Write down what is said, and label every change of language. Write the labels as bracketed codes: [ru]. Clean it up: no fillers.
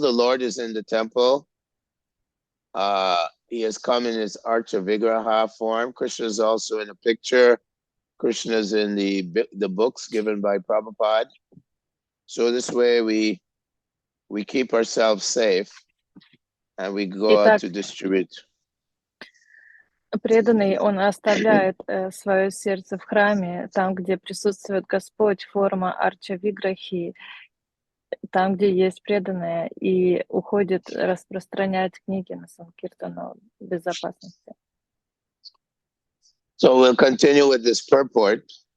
[en] The Lord is in the temple. He has come in his Archa Vigraha form. Krishna is also in a picture. Krishna is in the books given by Prabhupada. So this way we keep ourselves safe and we go out to distribute. [ru] Преданный, он оставляет свое сердце в храме, там, где присутствует Господь, форма Арча Виграхи, там, где есть преданные, и уходит распространять книги на Санкиртану безопасности. [en] So we'll continue with this purport.